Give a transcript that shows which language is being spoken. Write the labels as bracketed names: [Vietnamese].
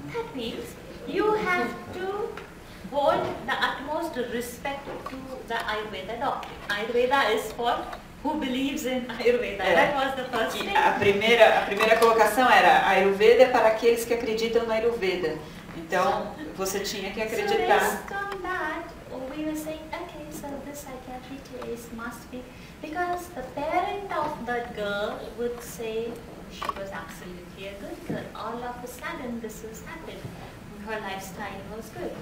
[English] That means you have to hold the utmost respect to the Ayurveda doctrine. Ayurveda is for who believes in Ayurveda. That was the first thing. [Portuguese] A primeira colocação era Ayurveda é para aqueles que acreditam na Ayurveda. Então, você tinha que [English] So [Portuguese] acreditar. [English] based on that, we were saying, okay, so this psychiatry case must be, because the parent of that girl would say she was absolutely a good girl. All of a sudden this has happened. Her lifestyle was good.